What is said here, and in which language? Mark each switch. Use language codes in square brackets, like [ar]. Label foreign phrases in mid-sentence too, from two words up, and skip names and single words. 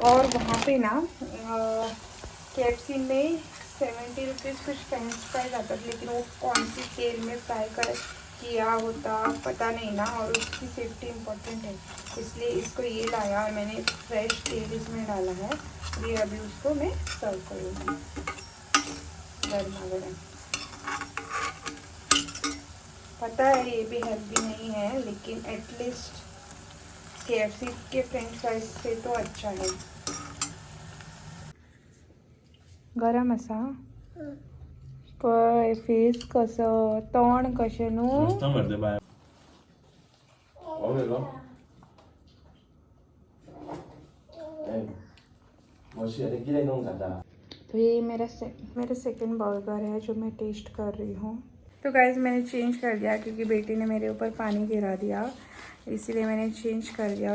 [hi] और वहाँ पे ना KFC में 70 रुपीज़ कुछ [en] french fries [hi] आता था, लेकिन वो कौन सी तेल में फ्राई किया होता पता नहीं ना, और उसकी सेफ्टी इम्पोर्टेंट है, इसलिए इसको ये लाया और मैंने फ्रेश तेल इसमें डाला है। ये अभी उसको मैं सर्व करूँगी गर्मा गर्म। पता है ये भी हेल्दी नहीं है, लेकिन एटलीस्ट KFC के [en] french fries [hi] से तो अच्छा है। [mr] गरम असा काय फेस कसं तोंड कशें न्हू। [hi] तो ये मेरा [en] second burger [hi] है जो मैं टेस्ट कर रही हूँ। तो गाइस मैंने चेंज कर दिया क्योंकि बेटी ने मेरे ऊपर पानी गिरा दिया, इसीलिए मैंने चेंज कर दिया।